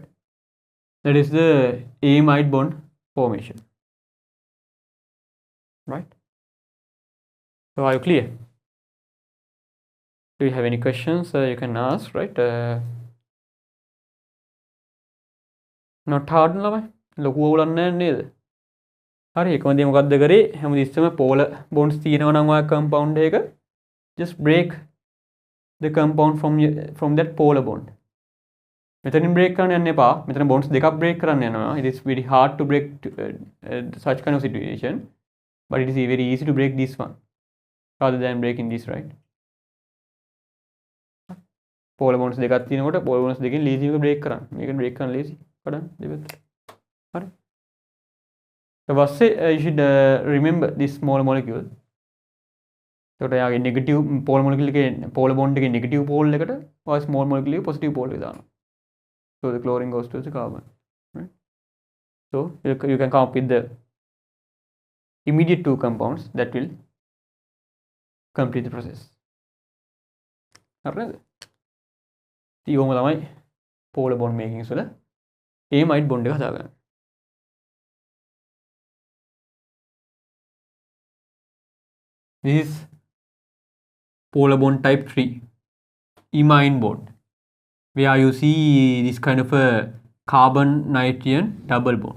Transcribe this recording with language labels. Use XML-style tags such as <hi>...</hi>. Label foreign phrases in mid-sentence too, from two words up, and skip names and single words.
<en>That is the amide bond formation. Right? So are you clear? Do you have any questions? You can ask, right? Not hard ළමයි.</en> <si>ලොකු ඕලක් නැහැ නේද? හරි එකම දේ මොකද්ද කරේ?</si> <en>හැමතිස්සෙම polar bonds</en> <si>තියෙනවා නම් ඔය</si> <en>compound එක just break the compound from that polar bond.</en> <si>මෙතනින් break කරන්න යන්න එපා. මෙතන bonds දෙකක් break කරන්න යනවා.</si> <en>It is very hard to break such kind of situation, but it is very easy to break this one rather than breaking this, right? polar bonds</en> <si>දෙකක් තියෙනකොට</si> <en>polar bonds</en> <si>දෙකෙන් lazy එක break කරන්න. මේක break කරන්න lazy. කඩන්න දෙපැත්ත. හරි. ඊට පස්සේ</si> <en>you should remember this small molecule.</en> <si>එතකොට යාගේ</si> <en>negative polar molecule</en> <si>එකේ</si> <en>polar bond</en> <si>එකේ</si> <en>negative pole</en> <si>එකට ඔය</si> <en>small molecule</en> <si>එකේ</si> <en>positive pole</en> <si>එක දානවා.</si> <en>So the chlorine goes to the carbon, right? So you can come up with the immediate two compounds that will complete the process.</en> <si>හරිද? ඊගොම තමයි</si> <en>polar bond making</en> <si>වල</si> <en>amide bond</en> <si>එක හදාගන්න.</si> <en>This is polar bond type 3 imine bond, where you see this kind of a carbon nitrogen double bond.</en>